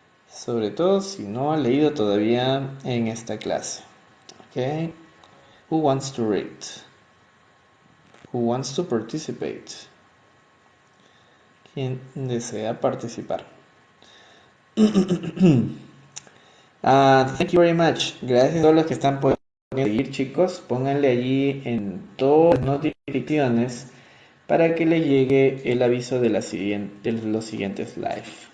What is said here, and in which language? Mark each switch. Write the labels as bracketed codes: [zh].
[es] Sobre todo si no ha leído todavía en esta clase. [en] Okay, who wants to read? Who wants to participate? [es] ¿Quién desea participar? [en] Thank you very much. [es] Gracias a todos los que están por seguir, chicos. Pónganle allí en todas las notificaciones para que le llegue el aviso de los siguientes live.